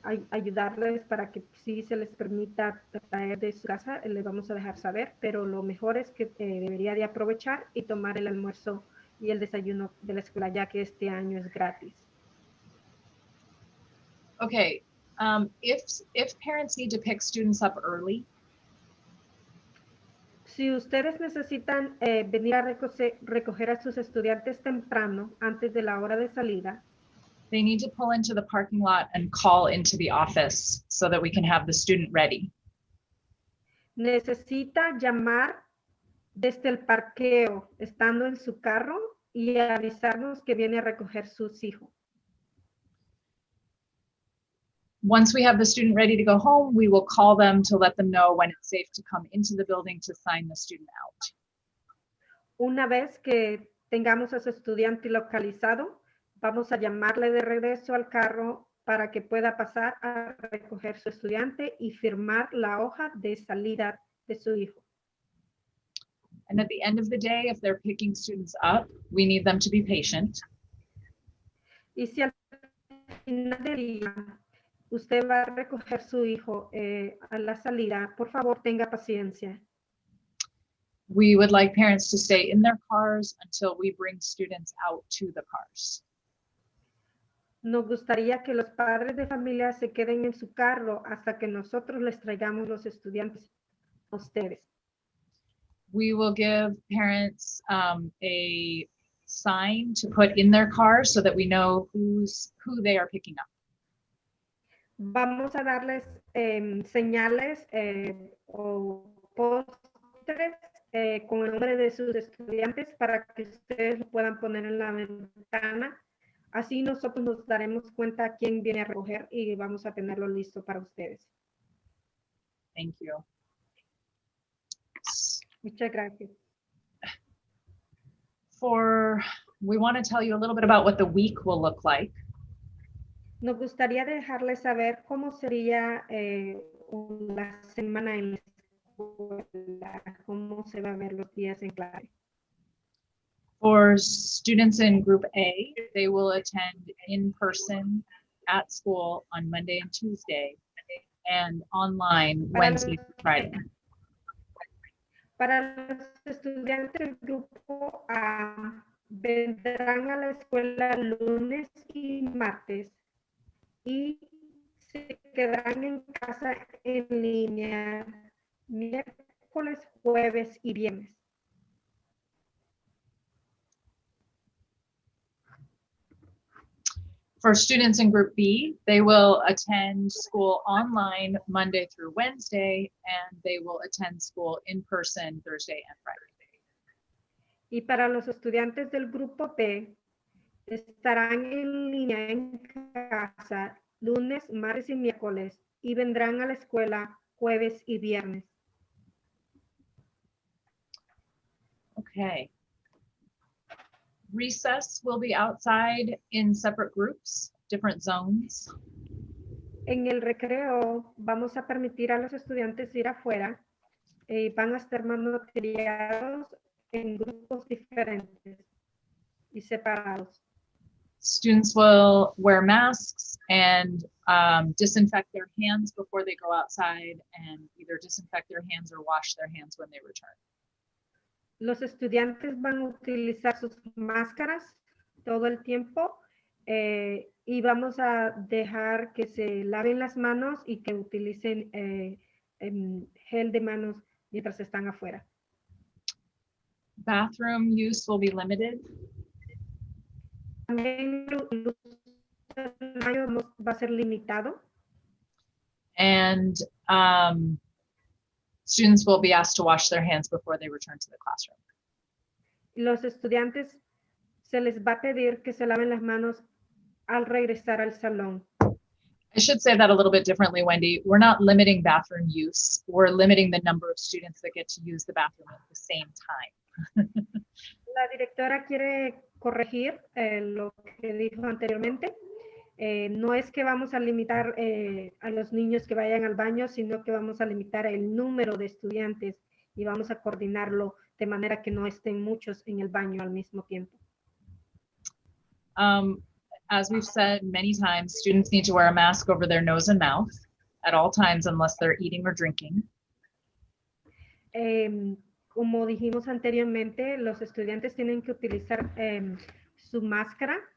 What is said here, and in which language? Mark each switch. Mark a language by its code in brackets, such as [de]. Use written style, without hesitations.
[es] ayudarles para que sí se les permita traer de su casa, le vamos a dejar saber, pero lo mejor es que debería de aprovechar y tomar el almuerzo y el desayuno de la escuela, ya que este año es gratis. [en] Okay, If parents need to pick students up early, [es] Si ustedes necesitan venir a recoger a sus estudiantes temprano, antes de la hora de salida, [en] they need to pull into the parking lot and call into the office so that we can have the student ready. [es] necesita llamar desde el parqueo, estando en su carro, y avisarnos que viene a recoger sus hijos. [en] Once we have the student ready to go home, we will call them to let them know when it's safe to come into the building to sign the student out. [es] Una vez que tengamos a su estudiante localizado, vamos a llamarle de regreso al carro para que pueda pasar a recoger su estudiante y firmar la hoja de salida de su hijo. [en] And at the end of the day, if they're picking students up, we need them to be patient. [es] Y si al final del día usted va a recoger su hijo a la salida, por favor tenga paciencia. [en] We would like parents to stay in their cars until we bring students out to the cars. [es] Nos gustaría que los padres de familia se queden en su carro hasta que nosotros les traigamos los estudiantes a ustedes. [en] We will give parents a sign to put in their cars so that we know who they are picking up. [es] Vamos a darles señales o pósteres con el nombre de sus estudiantes para que ustedes lo puedan poner en la ventana. Así nosotros nos daremos cuenta quién viene a recoger y vamos a tenerlo listo para ustedes. [en] Thank you. [es] Muchas gracias. [en] We want to tell you a little bit about what the week will look like. [es] Nos gustaría dejarles saber cómo sería la semana en la escuela, cómo se va a ver los días en clase. [en] For students in Group A, they will attend in person at school on Monday and Tuesday and online Wednesday and Friday. [es] Para los estudiantes del grupo A, vendrán a la escuela lunes y martes y se quedarán en casa en línea miércoles, jueves y viernes. [en] For students in Group B, they will attend school online Monday through Wednesday, and they will attend school in person Thursday and Friday. [es] Y para los estudiantes del grupo B, estarán en línea en casa lunes, martes y miércoles y vendrán a la escuela jueves y viernes. [en] Okay. Recess will be outside in separate groups, different zones. [es] En el recreo vamos a permitir a los estudiantes ir afuera y van a estar monitoreados en grupos diferentes y separados. [en] Students will wear masks and disinfect their hands before they go outside, and either disinfect their hands or wash their hands when they return. [es] Los estudiantes van a utilizar sus máscaras todo el tiempo y vamos a dejar que se laven las manos y que utilicen gel de manos mientras están afuera. [en] Bathroom use will be limited. [es] También el uso del baño va a ser limitado. [en] And students will be asked to wash their hands before they return to the classroom. [es] Los estudiantes se les va a pedir que se laven las manos al regresar al salón. [en] I should say that a little bit differently, Wendy. We're not limiting bathroom use. We're limiting the number of students that get to use the bathroom at the same time. [es] La directora quiere corregir lo que dijo anteriormente. No es que vamos a limitar a los niños que vayan al baño, sino que vamos a limitar el número de estudiantes y vamos a coordinarlo de manera que no estén muchos en el baño al mismo tiempo. [en] As we've said many times, students need to wear a mask over their nose and mouth at all times unless they're eating or drinking. [es] Como dijimos anteriormente, los estudiantes tienen que utilizar su máscara